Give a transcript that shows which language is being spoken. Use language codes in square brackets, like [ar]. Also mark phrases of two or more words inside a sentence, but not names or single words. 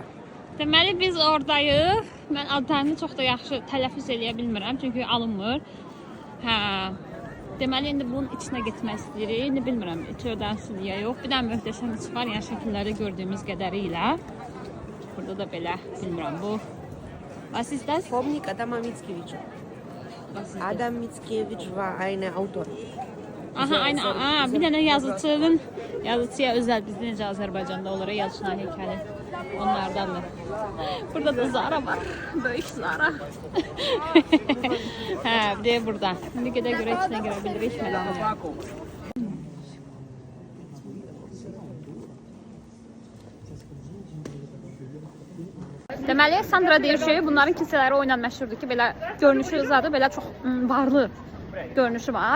[az] Deməli biz oradayıq. Mən adlarını çox da yaxşı tələffüz edə bilmirəm çünki alınmır. Hə. Deməli indi bunun içinə getmək istəyirik. İndi bilmirəm içi ödənsin ya yox. Bir də möhtəşəm içi var, yəni şəkilləri gördüyümüz qədərilə. Burada da belə bilmirəm bu. [de] Was ist das? [pl] Pomnik Adama Mickiewicza. [de] Adam Mickiewicz war ein Autor. [az] Aha, aynen. Aa, bir dənə yazıçıya özəl bizdə necə Azərbaycanda olur yazıçına heykəli. Onlardandır. Burada da Zara var. Böyük Zara. Hə, bir de burada. İndi gedə görə içinə görə bilirik. Deməli, Sandra deyir ki, bunların kilsələri o ilə məşhurdur ki, belə görünüşü zadı, belə çox varlı görünüşü var.